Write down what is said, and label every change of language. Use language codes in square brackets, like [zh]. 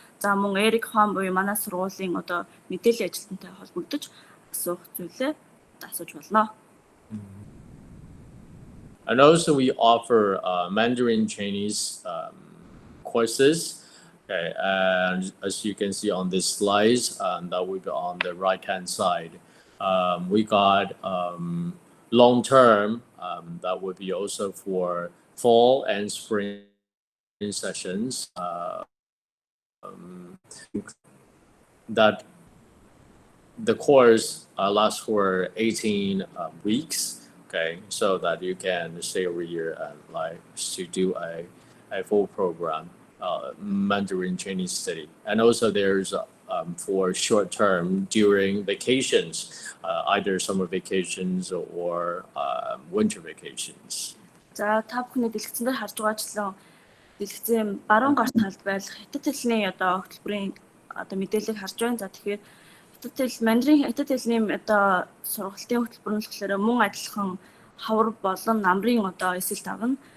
[mn] За мөн Эрик хаан буюу манай сургуулийн одоо мэдээллийн ажилтнтай холбогдож асуух зүйлээ асууж болно. [en] And also we offer Mandarin Chinese courses. Okay, and as you can see on this slides, that will be on the right-hand side. We got long-term, that would be also for fall and spring sessions. That the course lasts for 18 weeks. Okay, so that you can stay over here and like to do a full program. Mandarin Chinese study, and also there's for short term during vacations, either summer vacations or winter vacations. [mn] За та бүхний дэлгэцэн дээр харж байгаачлан дэлгэцэн баруун гарт талд байх хятад хэлний одоо хөтөлбөрийн одоо мэдээллийг харж байна. За тэгэхээр хятад хэл Мандарин хятад хэлний одоо сургалтын хөтөлбөр нь болохоор мөн адилхан хавар болон намрын одоо эсэлт авна.